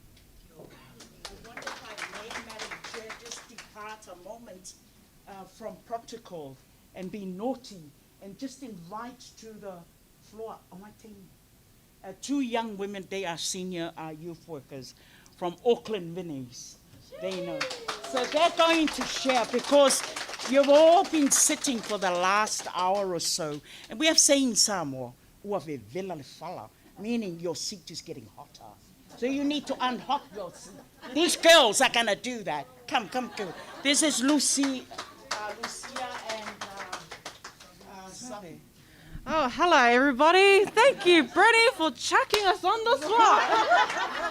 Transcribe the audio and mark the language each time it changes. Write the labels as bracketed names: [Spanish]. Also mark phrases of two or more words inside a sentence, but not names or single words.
[English] I wonder if I may, Madam Chair, just depart a moment from protocol and be naughty and just invite to the floor my team. Two young women, they are senior youth workers from Auckland Vinnies. They know. So they're going to share, because you've all been sitting for the last hour or so, and we have saying Samoa, [Samoan] uave vela le fala, [English] meaning your seat is getting hotter. So you need to unhot your seat. These girls are going to do that. Come, girl. This is Lucia and Sabi. Oh, hello everybody. Thank you, Brittany, for chucking us on the spot.